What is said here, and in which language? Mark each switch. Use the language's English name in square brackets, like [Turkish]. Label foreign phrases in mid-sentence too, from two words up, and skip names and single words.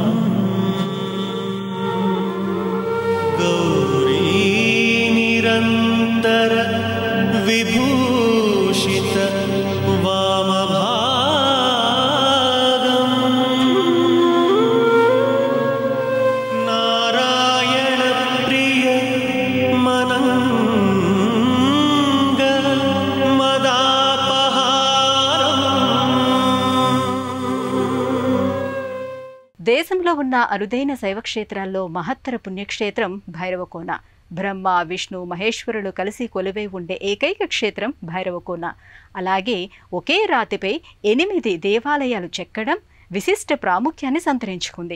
[Sanskrit] गौरी निरंतर विभूषित वामभागम् नारायण प्रिय मनंग मदापहारम्. [Telugu] దేశంలో ఉన్న అరుదైన శైవక్షేత్రాల్లో మహత్తర పుణ్యక్షేత్రం భైరవకోన. బ్రహ్మ విష్ణు మహేశ్వరులు కలిసి కొలువై ఉండే ఏకైక క్షేత్రం భైరవకోన. అలాగే ఒకే రాతిపై 8 దేవాలయాలు చెక్కడం విశిష్ట ప్రాముఖ్యాన్ని సంతరించుకుంది.